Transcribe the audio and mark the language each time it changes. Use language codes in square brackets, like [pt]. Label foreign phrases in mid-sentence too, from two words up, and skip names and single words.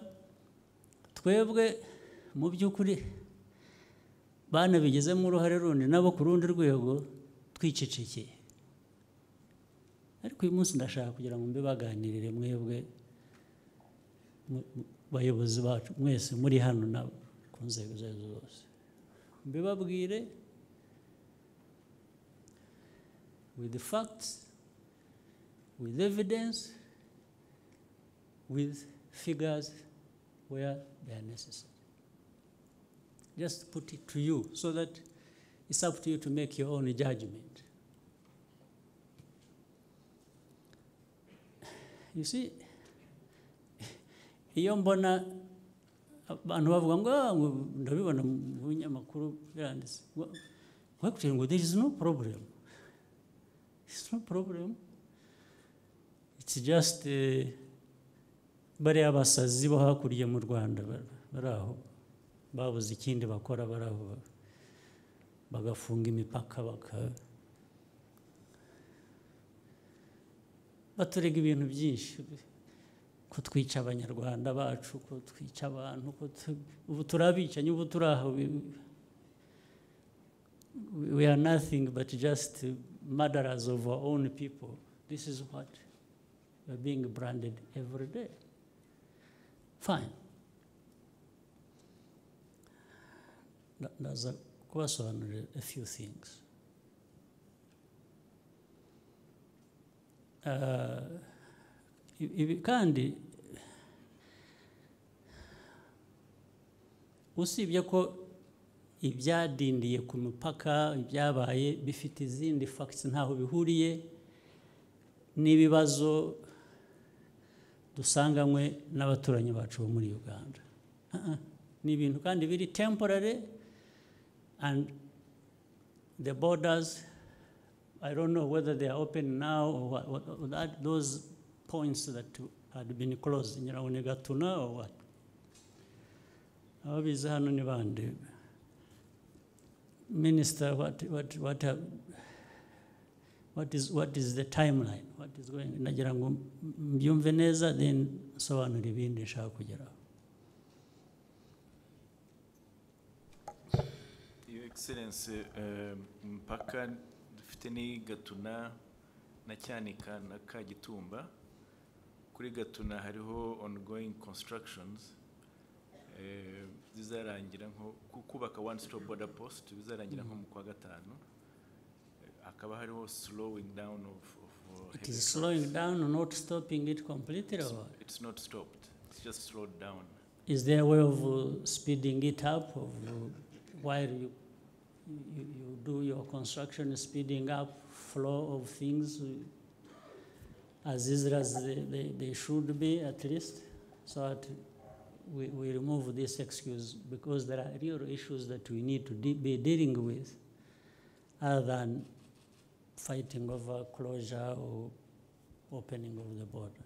[rw] Twebwe mu by'ukuri banabigezemo uruhare rundi nabo ku rundi rwego twicecekeye. Ariko uyu munsi ndashaka kugira ngo mbibaganirire mwebwe bayobozi bacu mwese muri hano na ku nzego zose, mbibabwire [en] with the facts, with evidence, with figures where they are necessary. Just put it to you so that it's up to you to make your own judgment. You see, [rw] iyo mbona abantu bavuga ngo ndabibona mu binyamakuru biranditse, kugira ngo [en] there is no problem. It's no problem. It's just [rw] bariya abasazi bo hakurya mu Rwanda bari aho babuze ikindi bakora, bari aho bagafunga imipaka baturega ibintu byinshi, ko twica abanyarwanda bacu, ko twica abantu, ko ubu turabicanye, ubu turaho. [en] We are nothing but just murderers of our own people. This is what we are being branded every day. Fine. There's a question on a few things. [rw] Kandi usibye ko ibyadindiye ku mupaka ibyabaye bifite izindi facts ntaho bihuriye n'ibibazo dusanganywe n'abaturanyi bacu bo muri Uganda. Ni ibintu kandi biri [en] temporary, and the borders, I don't know whether they are open now or what, those points that had been closed, Gatuna or what. Minister, what is the timeline? What is going on? [rw] Nagira ngo mbyumve neza, then sobanura ibindi nshaka kugeraho. [en] Your Excellency, [rw] mpaka dufite ni Gatuna na Cyanika na Kagitumba. Kuri Gatuna hariho [en] ongoing constructions. [rw] Zizarangira nko kubaka [en] one stop border post, [rw] bizarangira nko mu kwa gatanu. Akaba hariho [en] slowing down of it is slowing down or not stopping it completely, or it's not stopped, it's just slowed down. Is there a way of speeding it up, while you do your construction, speeding up flow of things as easy as they should be, at least, so that we remove this excuse, because there are real issues that we need to be dealing with, other than fighting over closure or opening of the border.